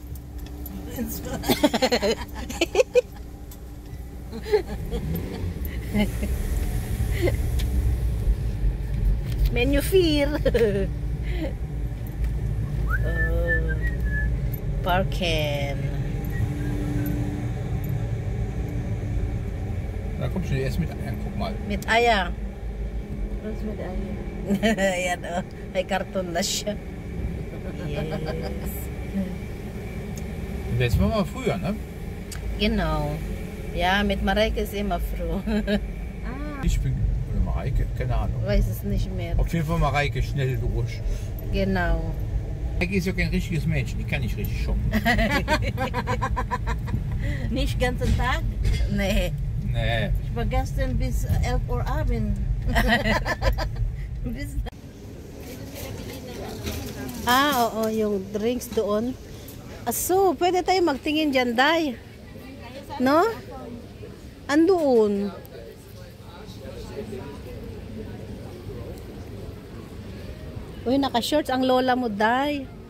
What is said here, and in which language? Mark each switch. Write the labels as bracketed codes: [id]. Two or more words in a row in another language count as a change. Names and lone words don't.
[en] Menu fear. Oh, parking. [de] Da kommst du erst mit Eiern, guck mal. Mit Eier. Was mit Eier? Ayan oh, may karton na siya. Yes. Das war mal früher, ne? Genau. Ja, mit Mareike ist immer froh. Ich bin, oder Mareike, keine Ahnung. Weiß es nicht mehr. Auf jeden Fall Mareike schnell durch. Genau. Mareike ist ja kein richtiges Mädchen, die kann nicht richtig shoppen. Nicht ganzen Tag? Nee. Nee. Ich war gestern bis 11 Uhr Abend. [tl] Oo, yung drinks doon. Aso, pwede tayo magtingin dyan, Day. No? Andoon. Uy, naka-shorts ang lola mo, Day.